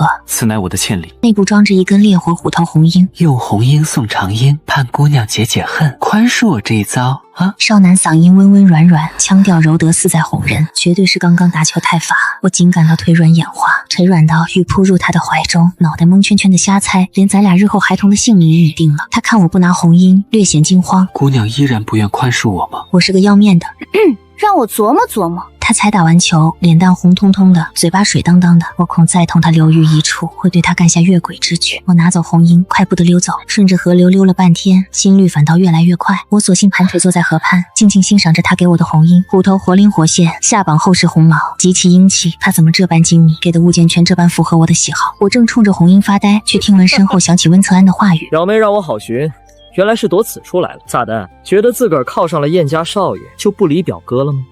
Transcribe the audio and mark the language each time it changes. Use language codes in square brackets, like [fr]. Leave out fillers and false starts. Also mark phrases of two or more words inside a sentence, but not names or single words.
[zh] 此乃我的欠禮，內部裝着一根烈火虎頭紅缨，用紅缨送長英，盼姑娘解解恨，寬恕我這一遭啊！少男嗓音溫溫軟軟，腔調柔得似在哄人，絕對是剛剛打球太乏。我僅感到腿軟眼花，腿軟到欲撲入他的懷中，腦袋蒙圈圈的瞎猜，連咱倆日後孩童的姓名也已定了。他看我不拿紅缨，略顯驚慌： 姑娘依然不願寬恕我嗎？我是個要面的，讓我琢磨琢磨。他才打完球，臉蛋紅彤彤的，嘴巴水當當的，我恐再同他留於一處，會對他幹下越軌之舉。我拿走紅缨，快步的溜走，順着河流溜了半天，心率反倒越來越快。我索性盤腿坐在河畔，靜靜欣賞着他給我的紅缨，虎頭活靈活現，下綁後是紅毛，極其英氣。他怎麼這般精密，給的物件全這般符合我的喜好？我正衝着紅缨發呆，卻聽聞身後響起溫策安的話語： 表妹讓我好尋，原來是躲此出來了。咋的？覺得自個兒靠上了燕家少爺就不理表哥了嗎？